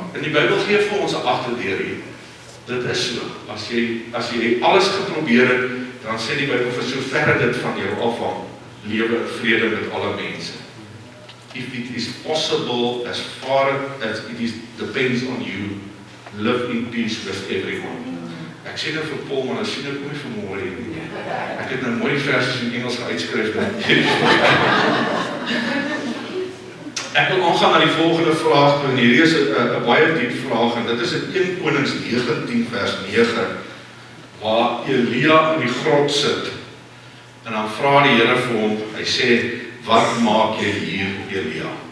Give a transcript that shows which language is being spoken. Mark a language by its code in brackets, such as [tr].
[af] In die Bybel gee vir ons 'n agterdeur hier. Dit is so. As jy alles geprobeer het, dan sê die Bybel vir soverre dit van jou afhang, lewe in vrede met alle mense. [en] If it is possible, as far as it is depends on you, live in peace with everyone. [af] Ek sê nou vir Paul, maar nou sien ek nie vanmôre nie. Ek het nou mooi versies in Engels uitskryf. Ek wil aangaan na die volgende vraag, en hierdie is 'n baie diep vraag, en dit is in 1 Konings 19 vers 9, waar Elia in die grot sit, en dan vra die Here vir hom, hy sê, wat maak jy hier, Elia?